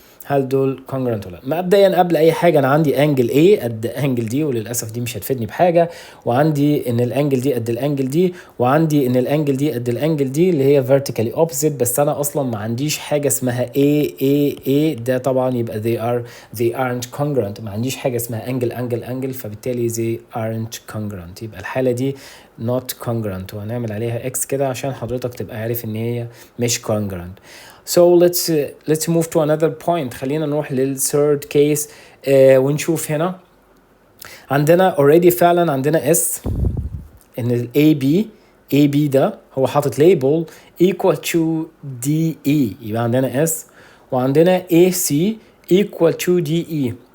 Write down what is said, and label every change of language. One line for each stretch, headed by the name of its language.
Arabic: هل دول congruent ولا لا؟ مبدئيا قبل اي حاجه انا عندي انجل A قد انجل دي، وللاسف دي مش هتفيدني بحاجه، وعندي ان الانجل دي قد الانجل دي، وعندي ان الانجل دي قد الانجل دي اللي هي vertically opposite، بس انا اصلا ما عنديش حاجه اسمها A ده طبعا يبقى
English: they aren't congruent.
Arabic: ما عنديش حاجه اسمها angle فبالتالي
English: they aren't congruent.
Arabic: يبقى الحاله دي
English: not congruent،
Arabic: وهنعمل عليها X كده عشان حضرتك تبقى عارف ان هي مش congruent.
English: So let's move to another point.
Arabic: خلينا نروح للثيرد كيس ونشوف هنا عندنا already فعلا عندنا S ان ال AB ده هو حاطط label equal to DE، يبقى عندنا S وعندنا AC equal to DE.